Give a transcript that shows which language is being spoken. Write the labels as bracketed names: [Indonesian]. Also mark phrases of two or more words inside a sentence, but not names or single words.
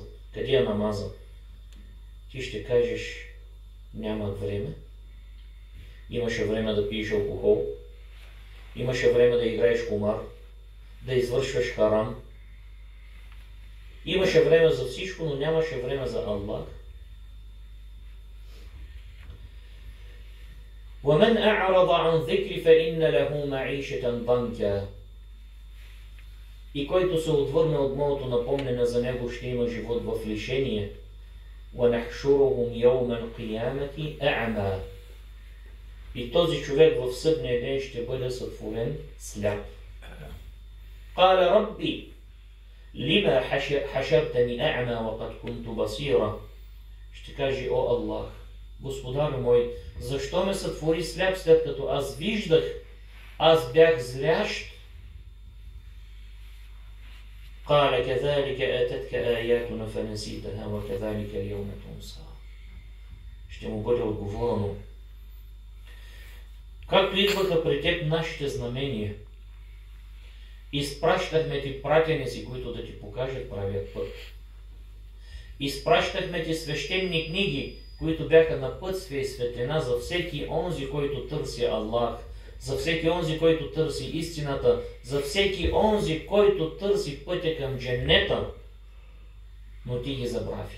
[Bulgarian] Къде е намаза? Ти ще кажеш: нямах време. Имаше време да пиеш алкохол. Имаше време да играеш кумар, да извършваш харам. Имаше време за всичко, но нямаше време за Аллах. [Arabic] وَمَنْ أَعْرَضَ عَنْ ذِكْرِ فَإِنَّ لَهُ مَعِيشَةً ضَنْكًا. [Bulgarian] И който се отвърне от моето напомнене, за него ще има живот в лишение. [Arabic] وَنَحْشُرُهُمْ يَوْمَ الْقِيَامَةِ أَعْمَى. [Bulgarian] И този човек в съдния ден ще бъде сътворен сляп. [Arabic] قَالَ رَبِّ لِمَا حَشَرْتَنِي أَعْمَى وَقَدْ كُنْتُ بَصِيرًا. [Bulgarian] Ще каже: о Аллах, Господар мой, защо ме сътвори сляп, след като аз виждах, аз бях зрящ? [Arabic] قَالَ كَذَلِكَ أَتَتْكَ آيَاتُنَا فَنَسِيتَهَا وَكَذَلِكَ الْيَوْمَ تُنْسَى. [Bulgarian] Ще му бъде отговорено: както идваха при теб нашите знамения, изпращахме ти пратеници, които да ти покажат правият път. Изпращахме ти свещени книги, които бяха напътствие и светлина за всеки онзи, който търси Аллах, за всеки онзи, който търси истината, за всеки онзи, който търси пътя към дженнета, но ти ги забрави.